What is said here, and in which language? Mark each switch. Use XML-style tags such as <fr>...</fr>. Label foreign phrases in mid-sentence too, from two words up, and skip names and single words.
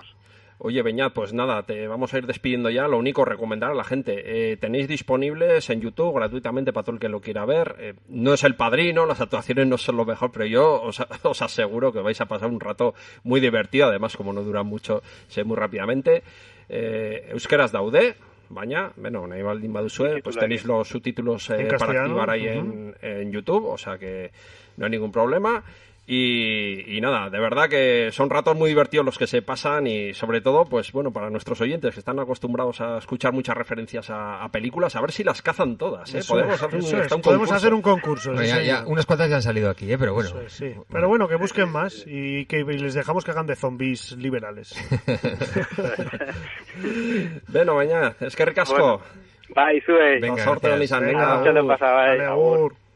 <es>Oye, Beñat, pues nada, te vamos a ir despidiendo ya. Lo único, recomendar a la gente. Tenéis disponibles en YouTube gratuitamente para todo el que lo quiera ver. No es El Padrino, las actuaciones no son lo mejor, pero yo os aseguro que vais a pasar un rato muy divertido. Además, como no duran mucho, sé muy rápidamente.</es> <eu>Euskeraz daude, baina, bueno, nahi baldin baduzue,</eu> <es>pues tenéis los subtítulos para activar ahí en YouTube, o sea que no hay ningún problema. Y nada, de verdad que son ratos muy divertidos los que se pasan y sobre todo, pues bueno, para nuestros oyentes que están acostumbrados a escuchar muchas referencias a películas, a ver si las cazan todas, ¿eh? Podemos hacer un concurso. Bueno, ya, unas cuantas ya han salido aquí, pero bueno. Sí. Pero bueno, que busquen más y que les dejamos que hagan de zombies liberales.</es> <eu>Bueno, baina, eskerrik asko. Bai, zuei. Venga, sorte hon izan. Venga, agur.</eu>